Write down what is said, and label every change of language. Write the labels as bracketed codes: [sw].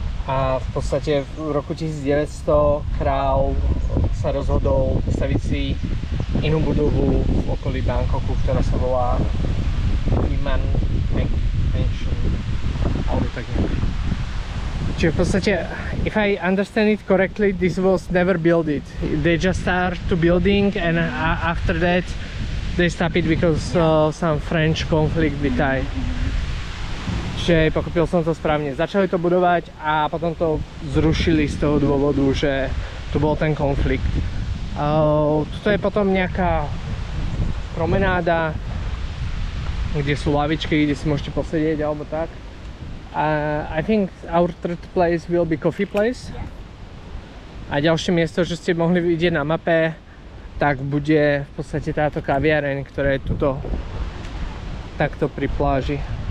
[sk] A v podstate v roku 1900 kráľ sa rozhodol postaviť si inú budovu v okolí Bangkoku, ktorá sa volá Iman Mansion, alebo tak nejak. Čiže v podstate, [en] if I understand it correctly, this was never built it. They just start to building and after that they stop it because some French conflict with Thai. [sk] Čiže pochopil som to správne. Začali to budovať a potom to zrušili z toho dôvodu, že tu bol ten konflikt. Tuto je potom nejaká promenáda, kde sú lavičky, kde si môžete posedieť alebo tak. [en] I think our third place will be coffee place. [sk] A ďalšie miesto, že ste mohli vidieť na mape, tak bude v podstate táto kaviareň, ktorá je tuto takto pri pláži.